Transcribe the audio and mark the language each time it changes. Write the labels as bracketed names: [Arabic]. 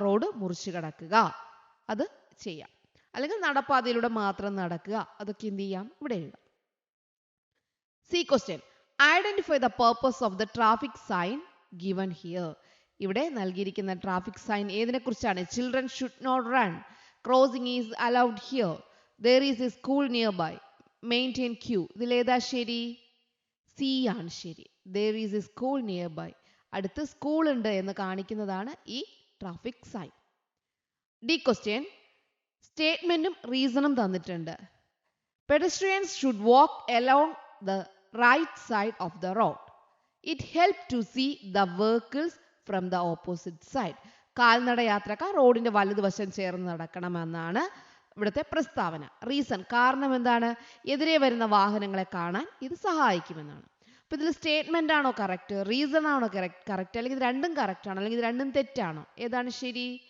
[Malayalam] Road മുറിച്ച് കടക്കുക. അത് ചെയ്യാം. അല്ലെങ്കിൽ നടപ്പാതയിലൂടെ മാത്രം നടക്കുക. അതൊക്കെ എന്ത് ചെയ്യാം? ഇവിടെ എഴുതാം. [English] See question, identify the purpose of the traffic sign given here. [Malayalam] ഇവിടെ നൽകിയിരിക്കുന്ന ട്രാഫിക് സൈൻ ഏതിനെ കുറിച്ചാണ്? [English] Children should not run. Crossing is allowed here. There is a school nearby. Maintain queue. [Malayalam] ഇതിലേതാ ശരി? സി ആണ് ശരി. [English] There is a school nearby. [Malayalam] അടുത്ത് school ഉണ്ട് എന്ന് കാണിക്കുന്നതാണ് ഈ ട്രാഫിക് സൈൻ. ഡി ക്വസ്റ്റ്യൻ, സ്റ്റേറ്റ്മെന്റും റീസണും തന്നിട്ടുണ്ട്. [English] Pedestrians should walk along the right side of the road. It helps to see the vehicles from the opposite side. [Malayalam] കാൽനട യാത്രക്കാർ റോഡിന്റെ വലതുവശം ചേർന്ന് നടക്കണമെന്നാണ് ഇവിടുത്തെ പ്രസ്താവന. റീസൺ, കാരണം എന്താണ്? എതിരെ വരുന്ന വാഹനങ്ങളെ കാണാൻ ഇത് സഹായിക്കുമെന്നാണ്. അപ്പോൾ ഇതിൽ സ്റ്റേറ്റ്മെന്റ് ആണോ കറക്റ്റ്, റീസൺ ആണോ കറക്റ്റ്, അല്ലെങ്കിൽ ഇത് രണ്ടും കറക്റ്റ് ആണോ, അല്ലെങ്കിൽ ഇത് രണ്ടും തെറ്റാണോ? ഏതാണ് ശരി?